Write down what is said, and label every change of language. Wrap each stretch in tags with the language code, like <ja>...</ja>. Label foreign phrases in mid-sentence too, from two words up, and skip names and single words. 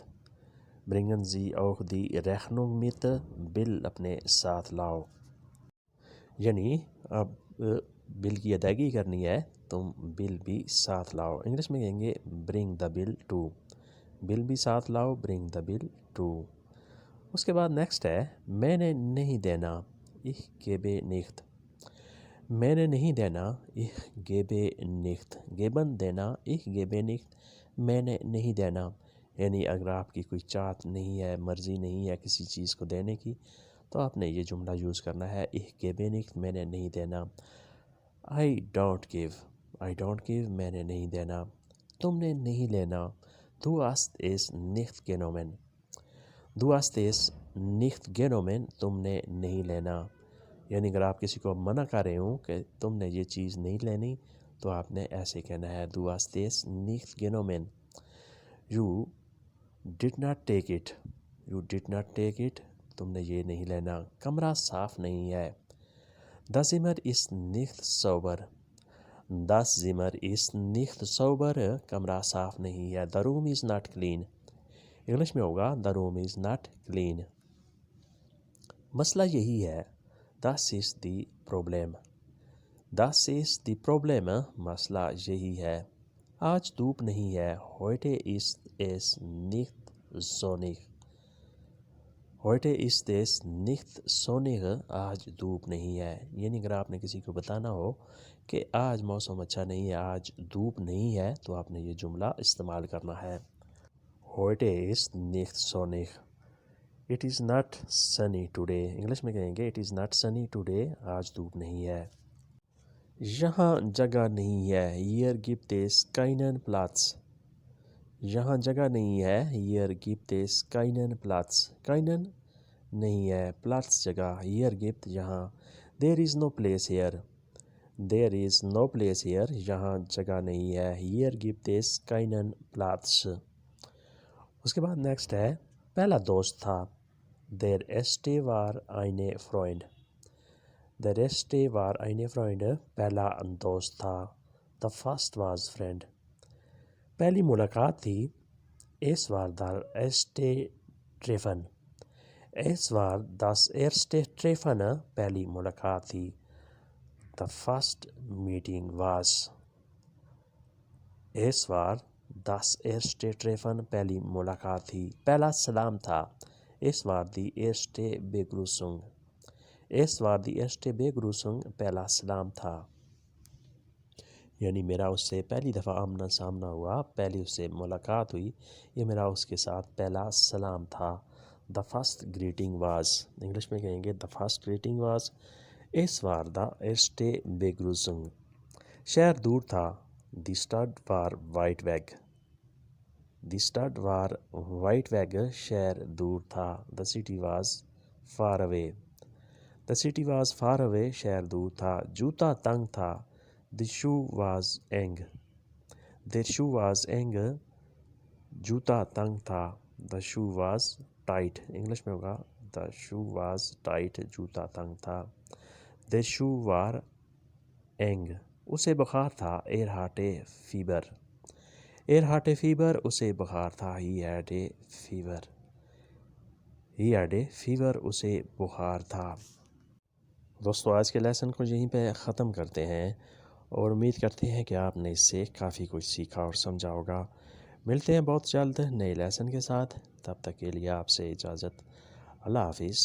<de>Bringen Sie auch die Rechnung mit.</de> <ur>بل اپنے ساتھ لاؤ. یعنی اب بل کی ادائیگی کرنی ہے، تم بل بھی ساتھ لاؤ. انگلش میں کہیں گے</ur> <en>bring the bill too.</en> <ur>بل بھی ساتھ لاؤ،</ur> <en>bring the bill too.</en> <ur>اس کے بعد نیکسٹ ہے میں نے نہیں دینا.</ur> <de>ich gebe nicht.</de> <ur>میں نے نہیں دینا.</ur> <de>ich gebe nicht. geben دینا. ich gebe nicht.</de> <ur>میں نے نہیں دینا. یعنی اگر آپ کی کوئی چاہت نہیں ہے، مرضی نہیں ہے کسی چیز کو دینے کی، تو آپ نے یہ جملہ یوز کرنا ہے</ur> <de>ich gebe nicht.</de> <ur>میں نے نہیں دینا.</ur> <en>I don't give. I don't give.</en> <ur>میں نے نہیں دینا. تم نے نہیں لینا.</ur> <de>Du hast es nicht genommen. Du hast es nicht genommen.</de> <ur>تم نے نہیں لینا. یعنی اگر آپ کسی کو منع کر رہے ہوں کہ تم نے یہ چیز نہیں لینی، تو آپ نے ایسے کہنا ہے</ur> <de>Du hast es nicht genommen.</de> <en>You did not take it. You did not take it.</en> <ur>تم نے یہ نہیں لینا. کمرہ صاف نہیں ہے.</ur> <de>Das Zimmer ist nicht sauber. Das Zimmer ist nicht sauber.</de> <ur>کمرہ صاف نہیں ہے.</ur> <en>The room is not clean.</en> <ur>انگلش میں ہوگا</ur> <en>The room is not clean.</en> <ur>مسئلہ یہی ہے.</ur> <de>Das ist die Problem. Das ist die Problem.</de> <ur>مسئلہ یہی ہے. آج دھوپ نہیں ہے.</ur> <de>Heute ist es nicht sonnig. Heute ist es nicht sonnig.</de> <ur>آج دھوپ نہیں ہے. یعنی اگر آپ نے کسی کو بتانا ہو کہ آج موسم اچھا نہیں ہے، آج دھوپ نہیں ہے، تو آپ نے یہ جملہ استعمال کرنا ہے.</ur> <de>Heute ist nicht sonnig.</de> <en>It is not sunny today.</en> <ur>انگلش میں کہیں گے</ur> <en>It is not sunny today.</en> <ur>آج دھوپ نہیں ہے. یہاں جگہ نہیں ہے.</ur> <de>Hier gibt es keinen Platz.</de> <ur>یہاں جگہ نہیں ہے.</ur> <de>Hier gibt es keinen Platz.</de> <ur>Keinen نہیں ہے.</ur> <de>Platz جگہ. Hier gibt یہاں.</de> <en>There is no place here. There is no place here.</en> <ur>یہاں جگہ نہیں ہے.</ur> <de>Hier gibt es keinen Platz.</de> <ur>اس کے بعد نیکسٹ ہے پہلا دوست تھا.</ur> <de>Der erste war eine Freund. Der erste war eine Freund.</de> <ur>پہلا دوست تھا.</ur> <en>The first was friend.</en> <ur>پہلی ملاقات تھی.</ur> <de>Es war der erste Treffen. Es war das erste Treffen.</de> <ur>پہلی ملاقات تھی.</ur> <en>The first meeting was.</en> <de>Es war das erste Treffen.</de> <ur>پہلی ملاقات تھی. پہلا سلام تھا.</ur> <de>Es war die erste Begrüßung. Es war die erste Begrüßung.</de> <ur>پہلا سلام تھا. یعنی میرا اس سے پہلی دفعہ آمنا سامنا ہوا، پہلی اس سے ملاقات ہوئی، یہ میرا اس کے ساتھ پہلا سلام تھا.</ur> <en>The first greeting was.</en> <ur>انگلش میں کہیں گے</ur> <en>The first greeting was.</en> <de>Es war the erste Begrüßung.</de> <ur>شہر دور تھا.</ur> <de>Die Stadt war weit weg. Die Stadt war weit weg.</de> <ur>شہر دور تھا.</ur> <en>The city was far away. The city was far away.</en> <ur>شہر دور تھا. جوتا تنگ تھا.</ur> <en>The shoe was eng. The shoe was eng.</en> <ur>جوتا تنگ تھا.</ur> <en>The shoe was tight.</en> <ur>انگلش میں ہوگا</ur> <en>The shoe was tight.</en> <ur>جوتا تنگ تھا.</ur> <en>The shoe</en> <de>war eng.</de> <ur>اسے بخار تھا.</ur> <de>Er hatte fever. Er hatte fever.</de> <ur>اسے بخار تھا.</ur> <en>He had a fever. He had a fever.</en> <ur>اسے بخار تھا. دوستو آج کے لیسن کو یہیں پہ ختم کرتے ہیں اور امید کرتے ہیں کہ آپ نے اس سے کافی کچھ سیکھا اور سمجھا ہوگا. ملتے ہیں بہت جلد نئے لیسن کے ساتھ. تب تک کے لیے آپ سے اجازت. اللہ حافظ.</ur>